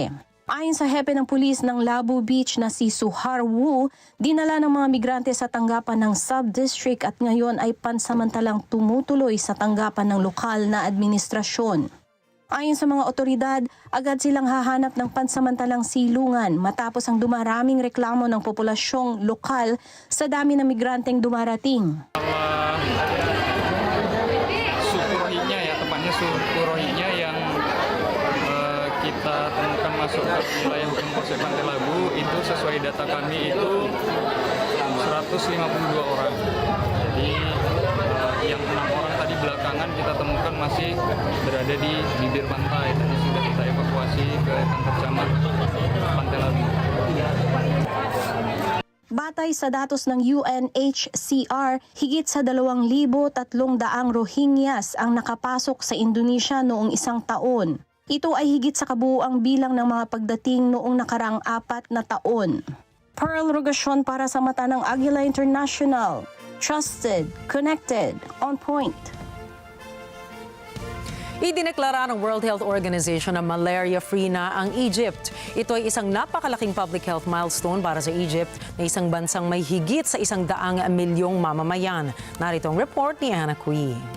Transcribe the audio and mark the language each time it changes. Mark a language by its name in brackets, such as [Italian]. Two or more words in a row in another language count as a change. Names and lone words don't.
[Filipino] Ayon sa hepe ng pulis ng Labu Beach na si Suhar Wu, dinala ng mga migrante sa tanggapan ng sub-district at ngayon ay pansamantalang tumutuloy sa tanggapan ng lokal na administrasyon. Ayon sa mga otoridad, agad silang hahanap ng pansamantalang silungan matapos ang dumaraming reklamo ng populasyong lokal sa dami ng migranteng dumarating. [Indonesian] Suku Rohingya ya, tepatnya suku Rohingya yang kita temukan masuk ke wilayah hukum Polsek Pantai Labu itu sesuai data kami itu 152 orang. Jadi yang 6 orang tadi belakangan kita temukan masih berada di bibir pantai dan sudah kita evakuasi ke kantor camat Pantai Labu. [Filipino] Batay sa datos ng UNHCR, higit sa 2,300 Rohingyas ang nakapasok sa Indonesia noong isang taon. Ito ay higit sa kabuuang bilang ng mga pagdating noong nakaraang 4 na taon. Pearl Regacion para sa mata ng Agila International. [English] Trusted, connected, on point. [Filipino] Idineklara ng World Health Organization na malaria-free na ang Egypt. Ito ay isang napakalaking [English] public health milestone [Filipino] para sa Egypt na isang bansang may higit sa 100 milyong mamamayan. Narito ang report ni Anna Cui.